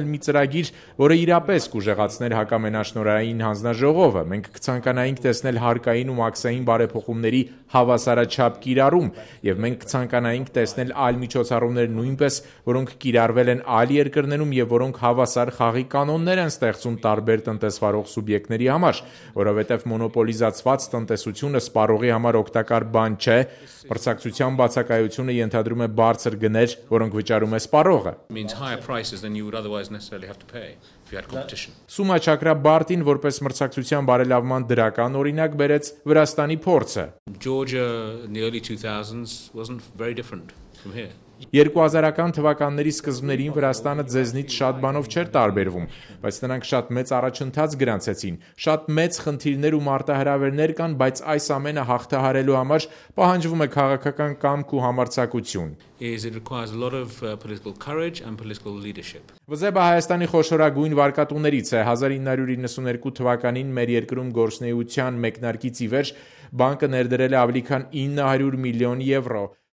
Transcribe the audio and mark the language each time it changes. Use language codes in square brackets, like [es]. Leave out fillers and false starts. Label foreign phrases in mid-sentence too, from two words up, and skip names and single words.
[hy] մի ծրագիր, որը իրապես կուժեղացներ հակամենաշնորհային հանձնաժողովը։ Մենք կցանկանայինք տեսնել հարկային ու մաքսային բարեփոխումների հավասարաչափ կիրառում, եւ մենք կցանկանայինք տեսնել այլ միջոցառումներ նույնպես, որոնք կիրառվել են այլ երկրներում եւ որոնք հավասար խաղի կանոններ են ստեղծում տարբեր տնտեսվարող սուբյեկտների համար, որովհետեւ մոնոպոլիզացված տնտեսությունը սպառողի համար օգտակար բան չէ, մրցակցության բացակայությունը ենթադրում է բարձր գներ, որոնք վճարում է սպառողը։ [en] Higher prices than you would otherwise necessarily have to pay if you had competition. [hy] Սումա Չակրաբարտին որպես մրցակցության բարելավման դրական օրինակ բերեց Վրաստանի փորձը։ [en] Georgia in the early 2000s wasn't very different from here. [hy] 2000-ական թվականների սկզբներին Վրաստանը ձեզնից շատ բանով չէր տարբերվում, բայց նրանք շատ մեծ առաջընթաց գրանցեցին։ Շատ մեծ խնդիրներ ու մարտահրավերներ կան, բայց այս ամենը հաղթահարելու համար պահանջվում է քաղաքական կամք ու համարձակություն։ [en] It requires a lot of political courage and political leadership. [hy] ՎԶԲ-ը Հայաստանի խոշորագույն վարկատուներից է։ 1992 թվականին մեր երկրում գործունեության մեկնարկից ի վեր բանկը ներդրել է ավելի քան 900 միլիոն եվրո։